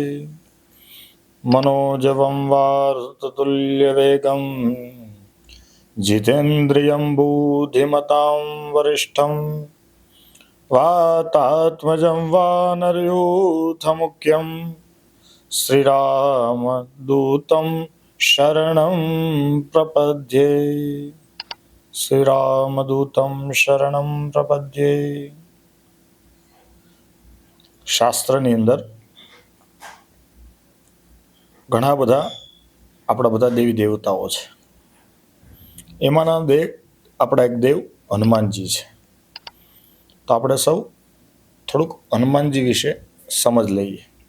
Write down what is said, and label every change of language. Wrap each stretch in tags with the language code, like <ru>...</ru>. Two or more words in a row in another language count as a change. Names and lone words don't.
<sa>मनोजवं वार्ततुल्यवेगं जितेन्द्रियं बुद्धिमतां वरिष्ठं वातात्मजं वानरयूथमुख्यं श्रीरामदूतं शरणं प्रपद्ये। श्रीरामदूतं शरणं प्रपद्ये।</sa> <gu>શાસ્ત્રની અંદર ઘણા બધા આપણા બધા દેવી દેવતાઓ છે. એમાંના આપણા એક દેવ હનુમાનજી છે. તો આપણે સૌ થોડુંક હનુમાનજી વિશે સમજ લઈએ.</gu>